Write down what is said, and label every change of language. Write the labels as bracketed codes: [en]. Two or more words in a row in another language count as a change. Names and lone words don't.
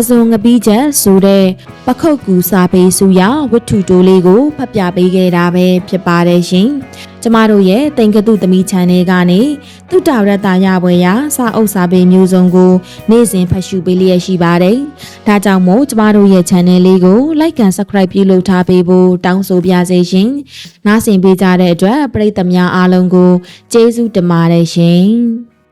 [my] ဇွန်ငပီးချက်ဆိုတဲ့ပခုတ်ကူစာပေစုရဝတ္ထုတိုးလေးကိုဖတ်ပြပေးခဲ့တာပဲဖြစ်ပါတယ်ရှင်။ကျမတို့ရဲ့သင်္ကတုသမီး channel ကနေသုတရတ္တရပွဲရာစာအုပ်စာပေမျိုးစုံကိုနေ့စဉ်ဖတ်ရှုပေးလျက်ရှိပါတယ်။ဒါကြောင့်မို့ကျမတို့ရဲ့ channel လေးကို [en] like and subscribe [my] ပြုလုပ်ထားပေးဖို့တောင်းဆိုပါရစေရှင်။နားဆင်ပေးကြတဲ့အတွက်ပရိသတ်များအားလုံးကိုကျေးဇူးတင်ပါတယ်ရှင်။